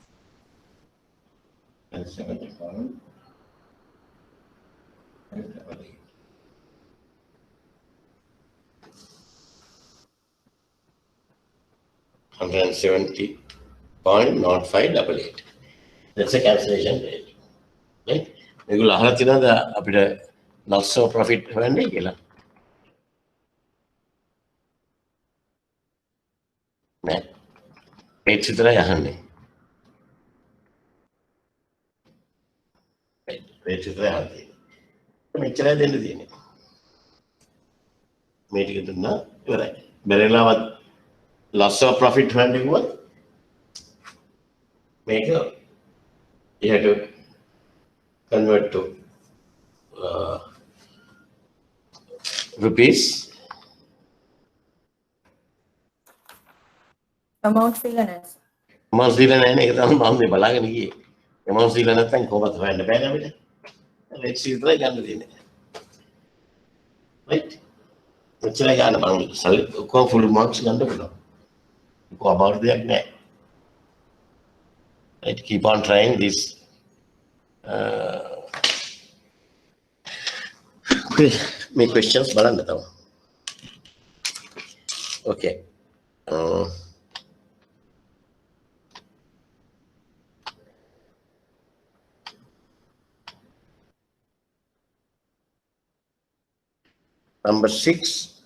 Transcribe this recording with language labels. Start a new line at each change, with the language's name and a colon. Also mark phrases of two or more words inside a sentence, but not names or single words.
English: 170.0588. $170.0588. That's a cancellation rate. Right?
Sinhala: මේගොල්ලෝ අහලා තියෙනවද අපිට
English: loss of profit
Sinhala: හොයන්නේ කියලා? නෑ. ඒත් විතරයි අහන්නේ. ඒත් විතරයි අහන්නේ. මෙච්චරයි දෙන්න තියෙන්නේ. මේ ටික දුන්නා ඉවරයි. බැරිලාවත්
English: loss of profit
Sinhala: හොයන්නේ කිව්වොත් මේක
English: you have to convert to rupees.
Sinhala: Amount දීලා නැහැ. Amount දීලා නැහැ නේ ඒක තමයි මම මේ බලාගෙන ගියේ. Amount දීලා නැත්නම් කොහොමද හොයන්න බෑනේ අපිට.
English: Let's see
Sinhala: විතරයි ගන්න දෙන්නේ. Right? මෙච්චරයි ගන්න බලන්න. කොහොම
English: full marks
Sinhala: ගන්න පුළුවන්. කොහොම about දෙයක් නැහැ.
English: Right? Keep on trying this. Make questions
Sinhala: බලන්න තව.
English: Okay. Number 6.